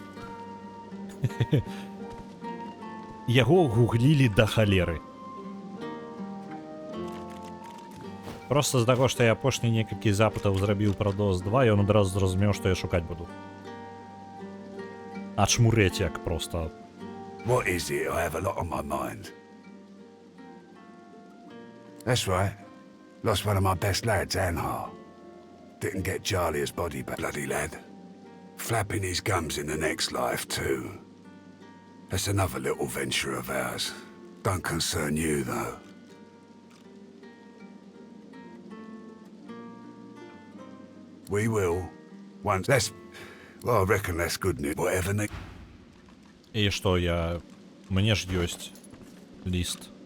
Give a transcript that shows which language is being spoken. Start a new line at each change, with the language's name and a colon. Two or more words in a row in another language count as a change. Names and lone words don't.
Belarusian: Яго гуглілі да халеры. Просто з таго, што я апошні некалькі запытаў зрабіў пра DOS 2, ён адразу зразумеў, што я шукаць буду. А чмурець як просто.
English: What is it? I have a lot on my mind. That's right. Lost one of my best lads, Anhar. Didn't get Charlie's body back, bloody lad. Flapping his gums in the next life, too. That's another little venture of ours. Don't concern you, though. We will. Once. That's... Well, I reckon that's good news. Whatever they...
Belarusian: І што, мне ж ёсць ліст.